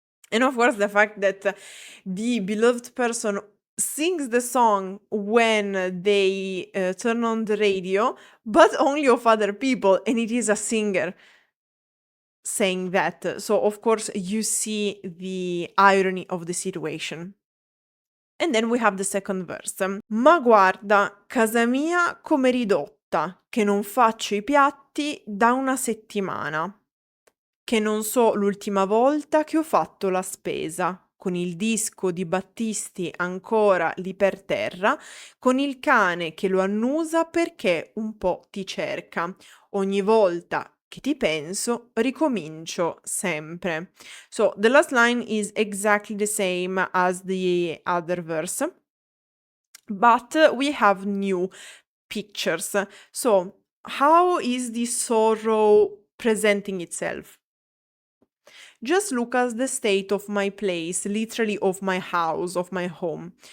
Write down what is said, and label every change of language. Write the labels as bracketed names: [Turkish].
[English] And of course, the fact that the beloved person sings the song when they turn on the radio, but only of other people, and it is a singer saying that. So, of course, you see the irony of the situation. And then we have the second verse. [Italian] Ma guarda, casa mia come ridotta, che non faccio i piatti da una settimana. che non so l'ultima volta che ho fatto la spesa, con il disco di Battisti ancora lì per terra, con il cane che lo annusa perché un po' ti cerca. Ogni volta che ti penso, ricomincio sempre. [English] So the last line is exactly the same as the other verse, but we have new pictures. So, how is the sorrow presenting itself? Just look at the state of my place, literally of my house, of my home.